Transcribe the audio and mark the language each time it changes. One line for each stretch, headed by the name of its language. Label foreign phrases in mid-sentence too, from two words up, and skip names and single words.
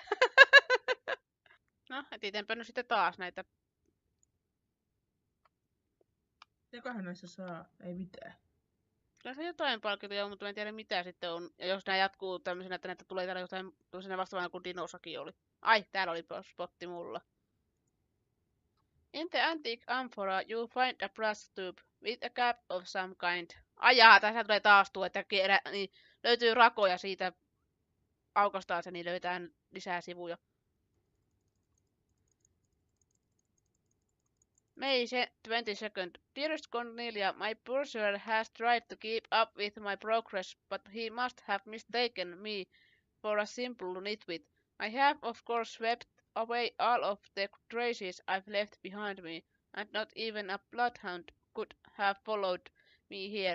Finnish: No, etitänpä nyt sitten taas näitä. Mitäköhän näissä saa? Ei mitään. Kyllä se jotain palkintoja on, mutta en tiedä mitä sitten on. Ja jos nämä jatkuu tämmöisenä, että näitä tulee täällä jotain toisena vastaavana kuin dinosakin oli. Ai, täällä oli spotti mulla.
English: In the antique amphora you find a brass tube with a cap of some kind.
Finnish: Ai jaa, tässä tulee taas tuo, että niin löytyy rakoja siitä. Aukastaan se, niin löytää lisää sivuja.
English: May 22nd. Dearest Cornelia, my pursuer has tried to keep up with my progress, but he must have mistaken me for a simple nitwit. I have of course swept away all of the traces I've left behind me, and not even a bloodhound could have followed me here.